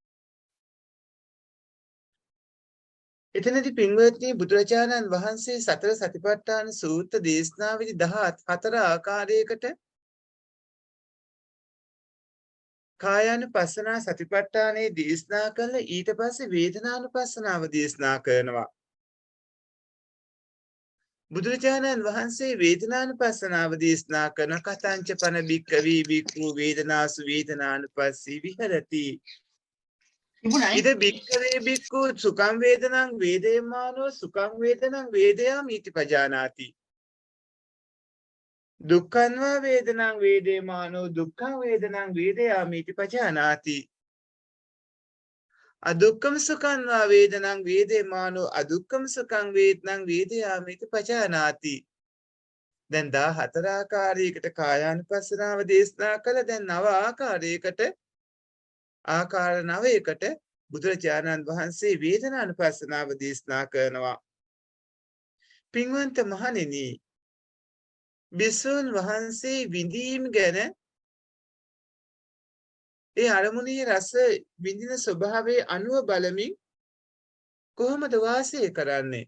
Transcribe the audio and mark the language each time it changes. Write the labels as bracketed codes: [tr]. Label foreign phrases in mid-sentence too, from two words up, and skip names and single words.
[si] එතනදී පින්වත්නි බුදුරජාණන් වහන්සේ සතර සතිපට්ඨාන සූත්‍ර දේශනාවේදී 14 ආකාරයකට කායානුපස්සනා සතිපට්ඨානේ දේශනා කළ ඊට පස්සේ වේදනානුපස්සනාව දේශනා කරනවා. බුදුරජාණන් වහන්සේ වේදනානුපස්සනාව දේශනා කරන [pi] කතංච පන භික්ඛවේ භික්ඛු වේදනාසු වේදනානුපස්සී විහෙරති. [si] තිබුණයි. [pi] ඉද භික්ඛවේ භික්ඛු සුඛං වේදනං වේදේමානෝ සුඛං වේදනං වේදයාමි ඉති පජානාති. දුක්ඛං වා වේදනං වේදේමානෝ දුක්ඛං වේදනං වේදයාමි ඉති පජානාති. අදුක්ඛම සුඛං වා වේදනං වේදේමානෝ අදුක්ඛම සුඛං වේදනං වේදයාමි ඉති පජානාති. [si] දැන් 14 ආකාරයකට කායානුපස්සනාව දේශනා කළ දැන් නව ආකාරයකට ආකාර 9කට බුදුරජාණන් වහන්සේ වේදනානුපස්සනාව දේශනා කරනවා. පින්වන්ත මහණෙනි, භික්ෂුන් වහන්සේ විඳීම් ගැන ඒ අරමුණේ රස විඳින ස්වභාවයේ අනුව බලමින් කොහොමද වාසය කරන්නේ?